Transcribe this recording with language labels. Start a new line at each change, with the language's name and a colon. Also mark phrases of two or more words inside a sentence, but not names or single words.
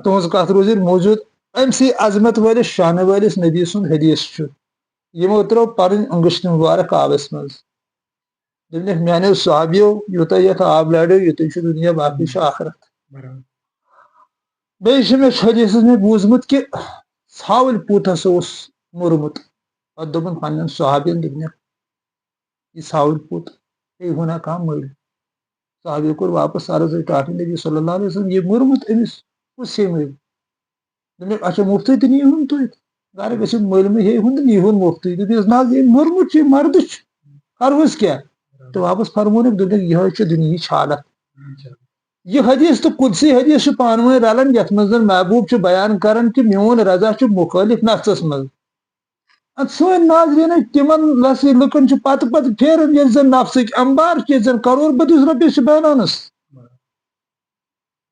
Kashmiri: تُہنٛز کتھ روزِ موجوٗد أمۍ سٕے عظمت وٲلِس شانہٕ وٲلِس نبی سُنٛد حدیث چھُ یِمو ترٲو پنٕنۍ انگشت مُبارک آبس منٛز دوٚپنکھ میانیو صحابیو یوٗتاہ یتھ آب لاریو یُتُے چھُ دُنیا باقٕے چھُ آخرت بیٚیہِ چھُ مےٚ حدیثس منٛز بوٗزمُت کہِ ژھاوٕلۍ پوٗت ہسا اوس موٚرمُت پتہٕ دوٚپُن پننٮ۪ن صحابین دوٚپنکھ یہِ ژھاوٕلۍ پوٗت ہے ہونا کہاں مٔرۍ صحابیو کوٚر واپس عرض ٹاٹھ نبی صلی
Arabic: اللہ علیہ وسلم
Kashmiri: یہِ موٚرمُت أمِس کُس ہے مٔرۍ دوٚپنکھ اچھا مُفتٕے تہِ نیٖہُن تُہۍ گرٕ گٔژھِو مٔرۍمٕے ہے ہُن تہٕ نیٖہُن مُفتٕے دوٚپنس نہ حظ ییٚمۍ موٚرمُت چھُ یہِ مردٕ چھُ کرہوس کیٛاہ تہٕ واپس فرمونکھ دوٚپنکھ یِہوے چھِ دُنہِچ حالت یہِ حدیث تہٕ قدسی حدیث چھُ پانہٕ ؤنۍ رلان یتھ منٛز زن محبوٗب چھُ بیان کران کہِ میون رضا چھُ مُخٲلف نفسس منٛز ادٕ سٲنۍ ناظریٖن تِمن لُکن چھُ پتہٕ پھیران ییٚلہِ زن نفسٕکۍ امبار چھِ ییٚلہِ زن کرور بٔدِس رۄپیس چھِ بینانس